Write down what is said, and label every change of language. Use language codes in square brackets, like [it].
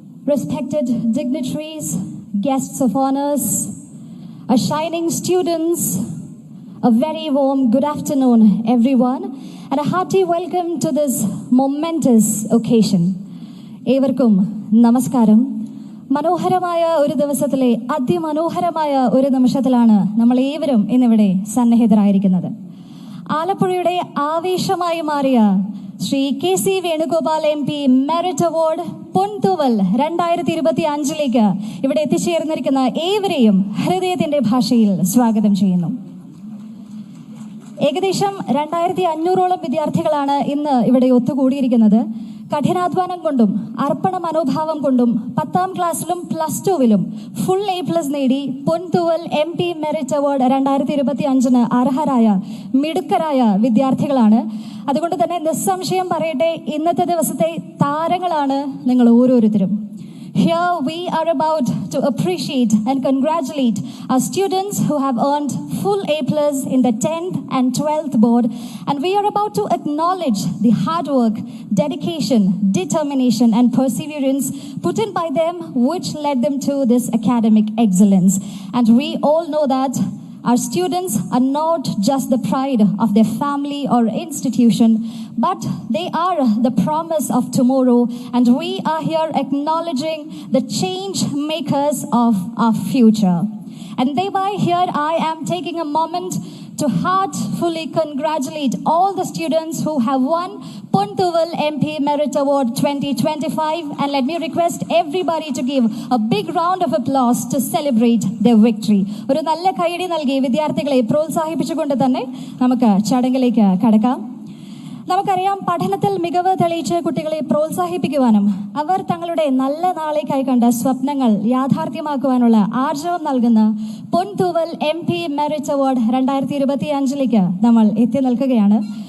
[en] Respected dignitaries, guests of honors, shining students, a very warm good afternoon everyone and a hearty welcome to this momentous occasion. [ml] ഏവർക്കും നമസ്കാരം. മനോഹരമായ ഒരു ദിവസത്തിലെ അതിമനോഹരമായ ഒരു നിമിഷത്തിലാണ് നമ്മൾ ഏവരും ഇന്നിവിടെ സന്നിഹിതരായിരിക്കുന്നത്. ആലപ്പുഴയുടെ ആവേശമായി മാറിയ Shri KC Venugopal MP merit award പൊൻതൂവൽ 2025 ഇവിടെ എത്തിച്ചേർന്നിരിക്കുന്ന ഏവരെയും ഹൃദയത്തിന്റെ ഭാഷയിൽ സ്വാഗതം ചെയ്യുന്നു. ഏകദേശം 2500ഓളം വിദ്യാർത്ഥികളാണ് ഇന്ന് ഇവിടെ ഒത്തുകൂടിയിരിക്കുന്നത്. കഠിനാധ്വാനം കൊണ്ടും അർപ്പണ മനോഭാവം കൊണ്ടും 10ാം ക്ലാസ്സിലും +2വിലും ഫുൾ A+ നേടി പൊൻതൂവൽ MP മെറിറ്റ് അവാർഡ് 2025 അർഹരായ മിടുക്കരായ വിദ്യാർത്ഥികളാണ്. അതുകൊണ്ട് തന്നെ നിസ്സംശയം പറയട്ടെ, ഇന്നത്തെ ദിവസത്തെ താരങ്ങളാണ് നിങ്ങൾ ഓരോരുത്തരും. [en] Here we are about to appreciate and congratulate our students who have earned full A+ in the 10th and 12th board, and we are about to acknowledge the hard work, dedication, determination and perseverance put in by them which led them to this academic excellence. And we all know that our students are not just the pride of their family or institution, but they are the promise of tomorrow, and we are here acknowledging the change makers of our future. And thereby here I am taking a moment to heartfully congratulate all the students who have won Pontuval MP Merit Award 2025, and let me request everybody to give a big round of applause to celebrate their victory. [ml] ഒരു നല്ല കൈയടി നൽകി വിദ്യാർത്ഥികളെ പ്രോത്സാഹിപ്പിച്ചുകൊണ്ട് തന്നെ നമുക്ക് ചടങ്ങിലേക്ക് കടക്കാം. നമുക്കറിയാം, പഠനത്തിൽ മികവ് തെളിയിച്ച കുട്ടികളെ പ്രോത്സാഹിപ്പിക്കുവാനും അവർ തങ്ങളുടെ നല്ല നാളേക്കായി കണ്ട സ്വപ്നങ്ങൾ യാഥാർത്ഥ്യമാക്കുവാനുള്ള ആർജവം നൽകുന്ന പൊൻതൂവൽ MP മെറിറ്റ് അവാർഡ് 2025 നമ്മൾ എത്തി നിൽക്കുകയാണ്.